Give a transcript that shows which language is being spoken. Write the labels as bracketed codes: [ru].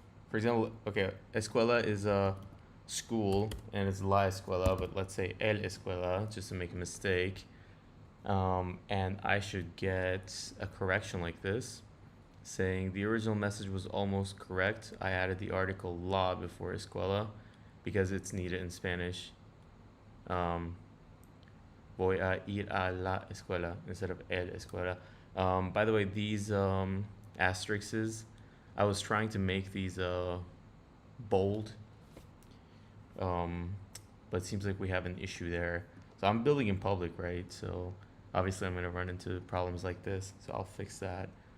[en] For example, okay, escuela is a school and it's [es] la escuela, [en] but let's say el escuela just to make a mistake. And I should get a correction like this, saying the original message was almost correct. I added the article la before escuela because it's needed in Spanish. [es] Voy a ir a la escuela [en] instead of [es] el escuela. [en] By the way, these asterisks, I was trying to make these bold, but it seems like we have an issue there. So I'm building in public, right? So obviously I'm going to run into problems like this, so I'll fix that.